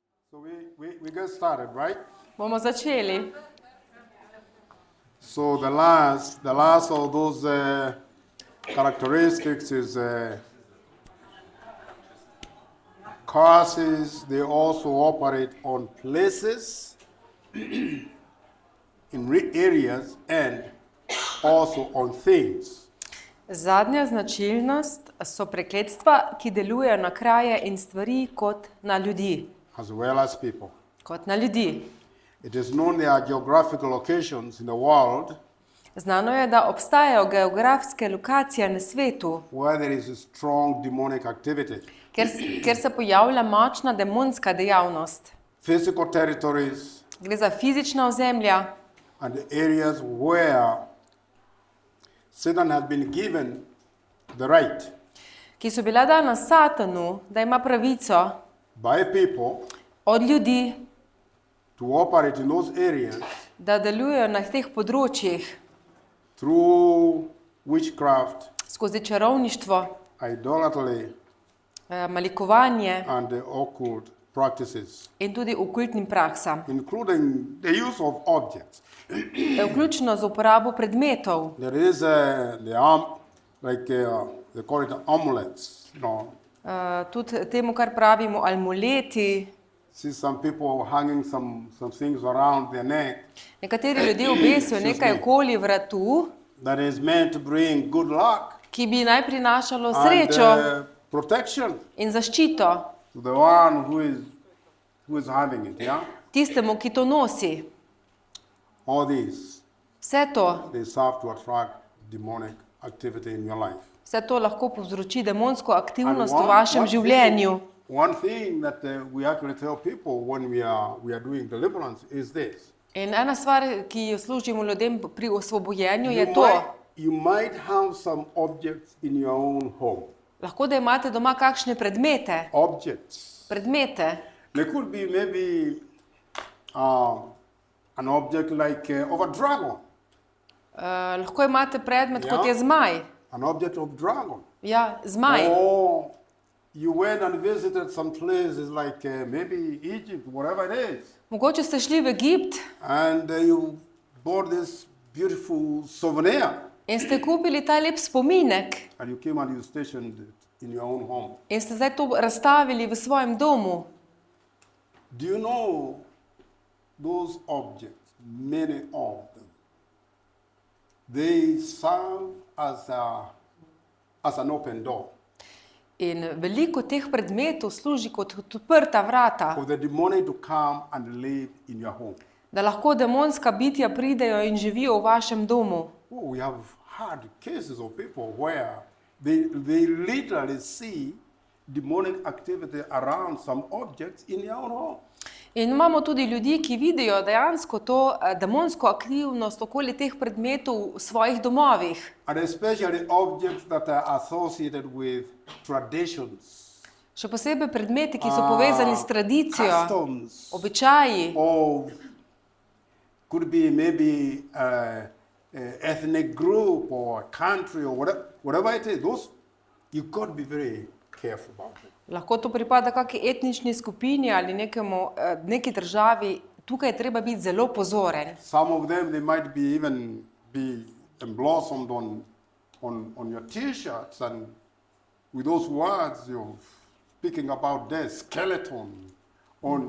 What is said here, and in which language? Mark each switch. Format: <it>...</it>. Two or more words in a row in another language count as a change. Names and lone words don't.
<en>So we get started, right?</en> <sl>Bomo začeli.</sl> <en>So the last of those characteristics is causes. They also operate on places, in areas, and also on things.</en> <sl>Zadnja značilnost so prekletstva, ki delujejo na kraje in stvari kot na ljudi.</sl> <en>As well as people.</en> <sl>Kot na ljudi.</sl> <en>It is known there are geographical locations in the world</en> <sl>Znano je, da obstajajo geografske lokacije na svetu,</sl> <en>where there is a strong demonic activity.</en> <sl>kjer se pojavlja močna demonska dejavnost.</sl> <en>Physical territories</en> <sl>Gre za fizična ozemlja</sl> <en>and the areas where Satan has been given the right</en> <sl>ki so bila dana Satanu, da ima pravico</sl> <en>by people</en> <sl>od ljudi,</sl> <en>to operate in those areas</en> <sl>da delujejo na teh področjih</sl> <en>through witchcraft,</en> <sl>skozi čarovništvo,</sl> <en>idolatry,</en> <sl>malikovanje</sl> <en>and the occult practices,</en> <sl>in tudi okultnim praksam,</sl> <en>including the use of objects.</en> <sl>vključno z uporabo predmetov.</sl> <en>There is they call it amulets.</en> <sl>Tudi temu, kar pravimo amuleti.</sl> <en>See some people hanging some things around their neck</en> <sl>Nekateri ljudje obesijo nekaj okoli vratu,</sl> <en>that is meant to bring good luck</en> <sl>ki bi naj prinašalo</sl> <en>and</en> <sl>srečo</sl> <en>protection</en> <sl>in zaščito</sl> <en>to the one who is having it. Yeah,</en> <sl>tistemu, ki to nosi.</sl> <en>all these</en> <sl>Vse to,</sl> <en>they serve to attract demonic activity in your life.</en> <sl>vse to lahko povzroči demonsko</sl> <en>And</en> <sl>aktivnost v vašem življenju.</sl> <en>One thing that we actually tell people when we are doing deliverance is this.</en> <sl>In ena stvar, ki jo služimo ljudem pri osvobojenju, je to.</sl> <en>You might have some objects in your own home.</en> <sl>Lahko, da imate doma kakšne predmete.</sl> <en>Objects.</en> <sl>Predmete.</sl> <en>There could be maybe an object like of a dragon.</en> <sl>Lahko imate predmet, kot je zmaj.</sl> <en>An object of dragon.</en> <sl>Ja, zmaj.</sl> <en>Or you went and visited some places like maybe Egypt, whatever it is.</en> <sl>Mogoče ste šli v Egipt</sl> <en>And you bought this beautiful souvenir.</en> <sl>in ste kupili ta lep spominek</sl> <en>And you came and you stationed it in your own home.</en> <sl>in ste zdaj to razstavili v svojem domu.</sl> <en>Do you know those objects, many of them, they serve as an open door</en> <sl>In veliko teh predmetov služi kot odprta vrata,</sl> <en>for the demonic to come and live in your home.</en> <sl>da lahko demonska bitja pridejo in živijo v vašem domu.</sl> <en>Oh, we have had cases of people where they literally see demonic activity around some objects in their own home.</en> <sl>In imamo tudi ljudi, ki vidijo dejansko to demonsko aktivnost okoli teh predmetov v svojih domovih.</sl> <en>And especially objects that are associated with traditions,</en> <sl>Še posebej predmeti, ki so povezani s tradicijo,</sl> <en>customs,</en> <sl>običaji,</sl> <en>or could be maybe a ethnic group or a country or whatever it is. Those you got to be very careful about it.</en> <sl>lahko to pripada kakšni etnični skupini ali neki državi. Tukaj je treba biti zelo pozoren.</sl> <en>Some of them they might be even be emblossomed on your T-shirts and with those words you're speaking about their skeleton on</en>